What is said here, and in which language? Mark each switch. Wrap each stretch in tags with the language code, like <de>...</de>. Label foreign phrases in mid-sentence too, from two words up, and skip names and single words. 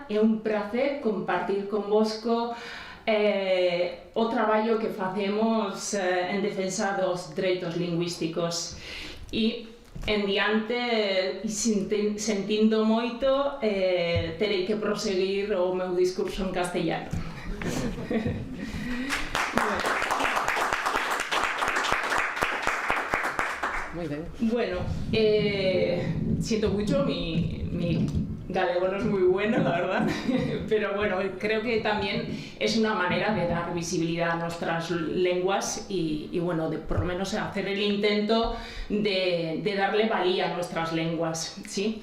<gl>É un placer compartir convosco o traballo que facemos en defensa dos dereitos lingüísticos. E, en diante, sentindo moito, terei que proseguir o meu discurso en castellano.</gl> <es>Muy bien. Bueno, siento mucho, mi galego no es muy bueno, la verdad, pero bueno, creo que también es una manera de dar visibilidad a nuestras lenguas y bueno, por lo menos hacer el intento de darle valía a nuestras lenguas, ¿sí?</es>